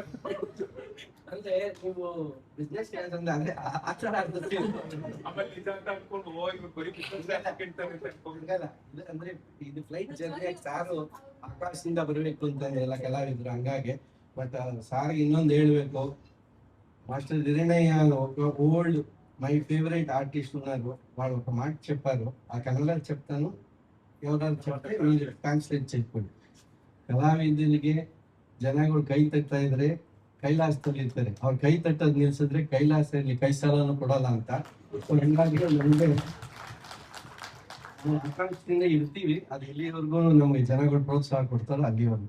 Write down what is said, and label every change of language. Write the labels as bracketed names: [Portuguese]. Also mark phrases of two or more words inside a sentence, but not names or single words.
[Kannada] ಅಂದ್ರೆ ನೀವು [English] business class [Kannada] ಅಂದ್ರೆ ಅದೇ ಆ ಥರ ಆಗ್ತದೆ. ಆಮೇಲೆ ನಿಜ ಅಂತ ಅನ್ಕೊಂಡು ಹೋಗಿ ಬರೀ [English] business class [Kannada] ಕೇಳ್ತಾರೆ ಅಂತ ಅನ್ಕೊಂಡಿಲ್ಲ. ಅಂದ್ರೆ ಇದು [English] flight journey [Kannada] ಸಾರು ಆಕಾಶದಿಂದ ಬರಬೇಕು ಅಂತ ಎಲ್ಲ ಕಲಾವಿದ್ರು ಹಂಗಾಗಿ. ಬಟ್ ಸಾರ್ ಇನ್ನೊಂದು ಹೇಳ್ಬೇಕು, [Telugu] మాస్టర్ దిరణయ్య ఒక [English] old my favourite artist [Telugu] ఉన్నారు, వాడు ఒక మాట చెప్పారు, ఆ కన్నడ చెప్తాను, ఎవరైనా చెప్తే మీరు ಟ್ರಾನ್ಸ್ಲೇಟ್ చెప్పండి. [Kannada] ಕಲಾವಿದರಿಗೆ ಜನಗಳು ಕೈ ತಟ್ತಾ ಇದ್ರೆ ಕೈಲಾಸದಲ್ಲಿ ಇರ್ತಾರೆ, ಅವ್ರು ಕೈ ತಟ್ಟೋದು ನಿಲ್ಸಿದ್ರೆ ಕೈಲಾಸದಲ್ಲಿ ಕೈ ಸಾಲನು ಕೊಡಲ್ಲ ಅಂತ. ಹಂಗಾಗಿ ನಮಗೆ ಆಕಾಂಕ್ಷೆಯಿಂದ ಇರ್ತೀವಿ, ಅದು ಎಲ್ಲಿವರೆಗೂ ನಮಗೆ ಜನಗಳು ಪ್ರೋತ್ಸಾಹ ಕೊಡ್ತಾರೋ ಅಲ್ಲಿವರೆಗೂ.